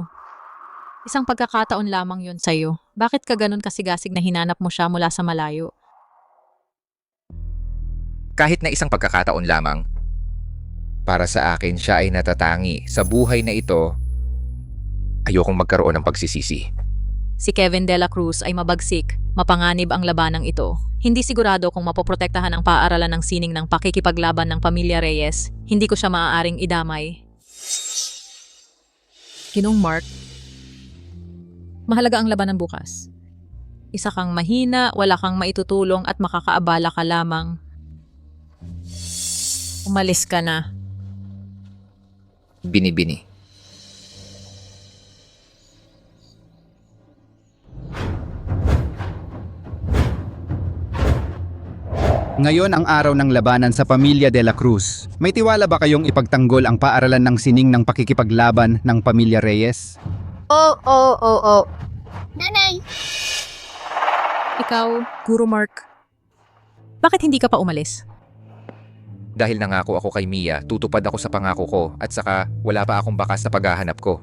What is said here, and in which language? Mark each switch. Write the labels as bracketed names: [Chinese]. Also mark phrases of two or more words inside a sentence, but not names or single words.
[Filipino] Isang pagkakataon lamang yon sa'yo. Bakit ka ganun kasigasig na hinanap mo siya mula sa malayo? Kahit na isang pagkakataon lamang, para sa akin siya ay natatangi. Sa buhay na ito, ayokong magkaroon ng pagsisisi. Si Kevin de la Cruz ay mabagsik, mapanganib ang labanang ito. Hindi sigurado kung mapoprotektahan ang paaralan ng sining ng pakikipaglaban ng Pamilya Reyes. Hindi ko siya maaaring idamay. Ginoong Mark, mahalaga ang labanan bukas. Isa kang mahina, wala kang maitutulong at makakaabala ka lamang. Umalis ka na. Binibini. Ngayon ang araw ng labanan sa Pamilya de la Cruz. May tiwala ba kayong ipagtanggol ang paaralan ng sining ng pakikipaglaban ng Pamilya Reyes? Oo. Nanay! Ikaw, Guro Mark, bakit hindi ka pa umalis? Dahil nangako ako kay Mia, tutupad ako sa pangako ko at saka wala pa akong bakas na paghahanap ko.